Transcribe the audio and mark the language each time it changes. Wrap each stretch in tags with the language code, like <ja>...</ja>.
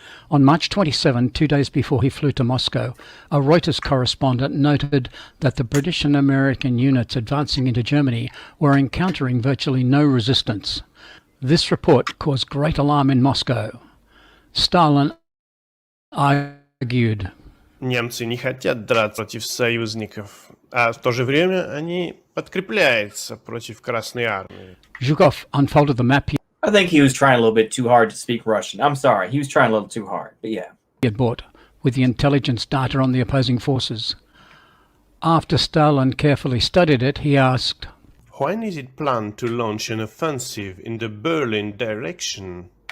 <en>On March 27, 2 days before he flew to Moscow, a Reuters correspondent noted that the British and American units advancing into Germany were encountering virtually no resistance. This report caused great alarm in Moscow. Stalin argued.</en> <ru>Немцы не хотят драться против союзников, а в то же время они подкрепляются против Красной Армии.</ru> <en>Zhukov unfolded the map I think he was trying a little bit too hard to speak Russian. I'm sorry. He was trying a little too hard, but yeah. He had bought with the intelligence data on the opposing forces. After Stalin carefully studied it, he asked, When is it planned to launch an offensive in the Berlin direction?</en>